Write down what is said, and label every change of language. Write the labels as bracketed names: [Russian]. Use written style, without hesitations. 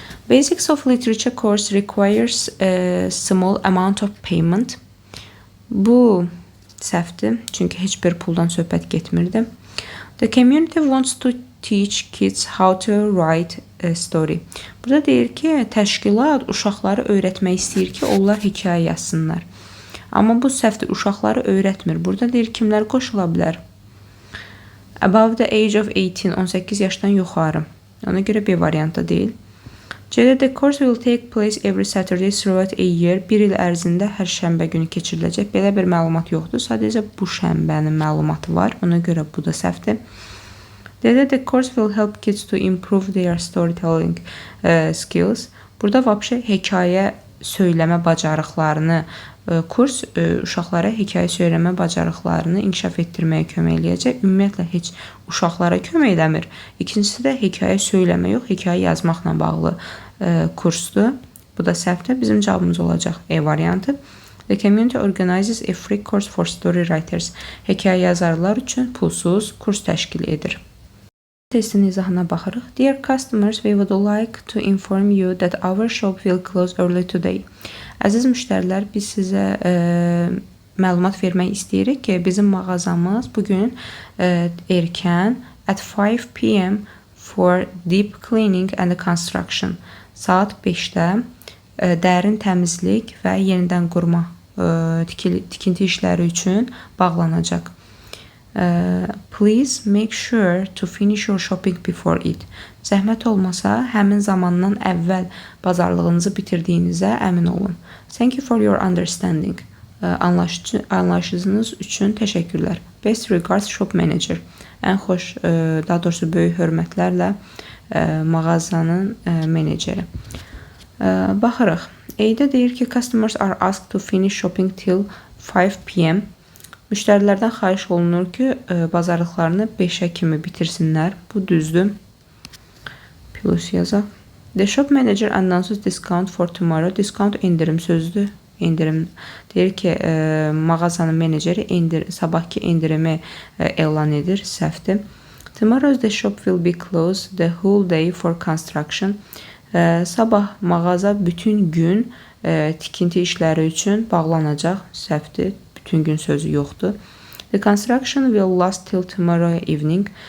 [English] Basics of Literature course requires a small amount of payment. [Azerbaijani] Bu səhvdir, çünki heç bir puldan söhbət getmirdi. [English] The community wants to teach kids how to write a story. [Azerbaijani] Burada deyir ki, təşkilat uşaqları öyrətmək istəyir ki, onlar hekayə yazsınlar. Amma bu səhvdir, uşaqları öyrətmir. Burada deyir, kimlər qoşula bilər? [English] Above the age of 18, [Azerbaijani] 18 yaşdan yuxarı. Ona görə bir variantda deyil. [English] C-də the course will take place every Saturday throughout a year. [Azerbaijani] Bir il ərzində hər şənbə günü keçiriləcək. Belə bir məlumat yoxdur. Sadəcə bu şənbənin məlumatı var. Ona görə bu da səhvdir. [English] D-də the course will help kids to improve their storytelling skills. [Azerbaijani] Burada vəbşə hekayə söyləmə bacarıqlarını kurs uşaqlara hekayə söyləmə bacarıqlarını inkişaf etdirməyə kömək eləyəcək. Ümumiyyətlə heç uşaqlara kömək eləmir. İkincisi də hekayə söyləmə yox, hekayə yazmaqla bağlı kursdur. Bu da səhvdir. Bizim cavabımız olacaq E variantı. [English] The community organizes a free course for story writers. [Azerbaijani] Hekayə yazarlar üçün pulsuz kurs təşkil edir. Testin izahına baxırıq. [English] Dear customers, we would like to inform you that our shop will close early today. [Azerbaijani] Əziz müştərilər, biz sizə məlumat vermək istəyirik ki, bizim mağazamız bugün erkən [English] at 5 p.m. for deep cleaning and construction. [Azerbaijani] Saat 5-də dərin təmizlik və yenidən qurma tikinti işləri üçün bağlanacaq. [English] Please make sure to finish your shopping before it. [Azerbaijani] Zəhmət olmasa, həmin zamandan əvvəl bazarlığınızı bitirdiyinizə əmin olun. [English] Thank you for your understanding. [Azerbaijani] Anlayışınız üçün təşəkkürlər. [English] Best regards shop manager. [Azerbaijani] Ən xoş, daha doğrusu böyük hörmətlərlə mağazanın meneceri. Baxırıq. A-də deyir ki, [English] customers are asked to finish shopping till 5 p.m. [Azerbaijani] Müştərilərdən xahiş olunur ki, bazarlıqlarını 5-ə kimi bitirsinlər. Bu düzdür. Plus yazaq. [English] The shop manager announces discount for tomorrow. [Azerbaijani] Discount endirim sözdür. Endirim deyir ki, mağazanın meneceri sabahki endirimi elan edir. Səhvdir. [English] Tomorrow the shop will be closed the whole day for construction. [Azerbaijani] Sabah mağaza bütün gün tikinti işləri üçün bağlanacaq. Səhvdir. Bütün gün sözü yoxdur. [English] The construction will last till tomorrow evening.